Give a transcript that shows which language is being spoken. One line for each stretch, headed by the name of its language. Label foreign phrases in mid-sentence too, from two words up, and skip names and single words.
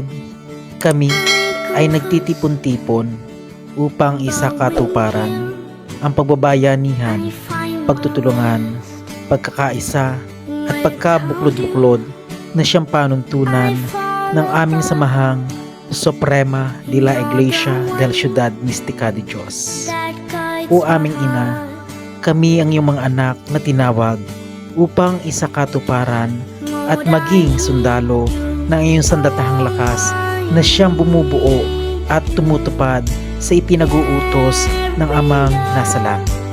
Filipino: Kami ay nagtitipon-tipon upang isakatuparan ang pagbabayanihan, pagtutulungan, pagkakaisa at pagkabuklod-buklod na siyang panuntunan ng aming samahang Suprema de la Iglesia del Ciudad Mística de Dios. O aming ina, kami ang iyong mga anak na tinawag upang isakatuparan at maging sundalo ng iyong sandatahang lakas na siyang bumubuo at tumutupad sa ipinag-uutos ng Amang nasa langit.